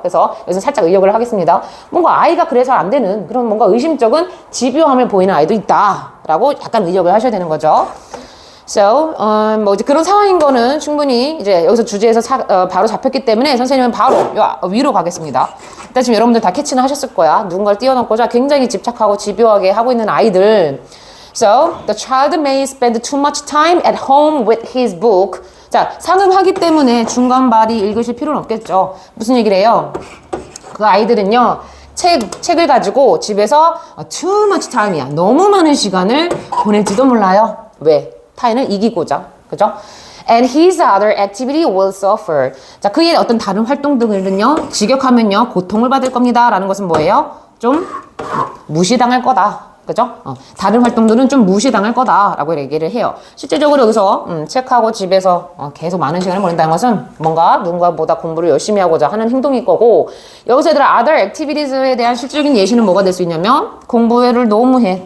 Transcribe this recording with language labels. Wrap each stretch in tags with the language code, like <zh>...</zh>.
<ko>그래서 여기서 살짝 의역을 하겠습니다. 뭔가 아이가 그래서 안 되는 그런 뭔가 의심적인 집요함을 보이는 아이도 있다라고 약간 의역을 하셔야 되는 거죠. So, 뭐 이제 그런 상황인 거는 충분히 이제 여기서 주제에서 바로 잡혔기 때문에 선생님은 바로 위로 가겠습니다. 일단 지금 여러분들 다 캐치는 하셨을 거야. 누군가를 뛰어넘고자 굉장히 집착하고 집요하게 하고 있는 아이들.</ko> <en>So, the child may spend too much time at home with his book.</en> <ko>자, 상응하기 때문에 중간 발이 읽으실 필요는 없겠죠. 무슨 얘기를 해요? 그 아이들은요. 책을 가지고 집에서</ko> <en>too much time</en> <ko>이야. 너무 많은 시간을 보낼지도 몰라요. 왜? 타인을 이기고자. 그죠?</ko> <en>And his other activity will suffer.</en> <ko>자, 그의 어떤 다른 활동들은요, 직역하면요, 고통을 받을 겁니다. 라는 것은 뭐예요? 좀 무시당할 거다. 그죠? 다른 활동들은 좀 무시당할 거다라고 얘기를 해요. 실제적으로 여기서 책하고 집에서 계속 많은 시간을 보낸다는 것은 뭔가 누군가보다 공부를 열심히 하고자 하는 행동일 거고, 여기서 얘들아 other activities에 대한 실질적인 예시는 뭐가 될 수 있냐면 공부를 너무 해.</ko>